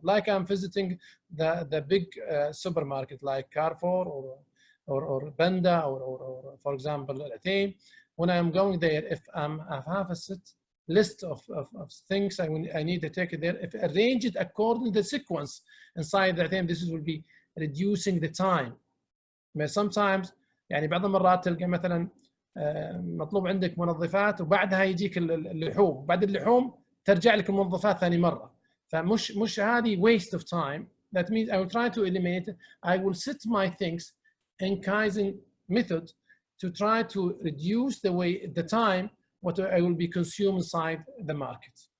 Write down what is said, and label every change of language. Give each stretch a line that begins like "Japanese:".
English: Like I'm visiting the big supermarket like Carrefour or Benda or for example Athene. When I'm going there, if I have a set list of things I need to take it there, if arrange it according to the sequence inside that thing, this will be reducing the time. Sometimes
Arabic: يعني بعض المرات تلقى مثلا مطلوب عندك منظفات وبعدها يجيك اللحوم، بعد اللحوم ترجع لك المنظفات ثاني مره، فمش هذه
English: waste of time. That means I will try to eliminate it. I will set my things in Kaizen method to try to reduce the time what I will be consumed inside the market.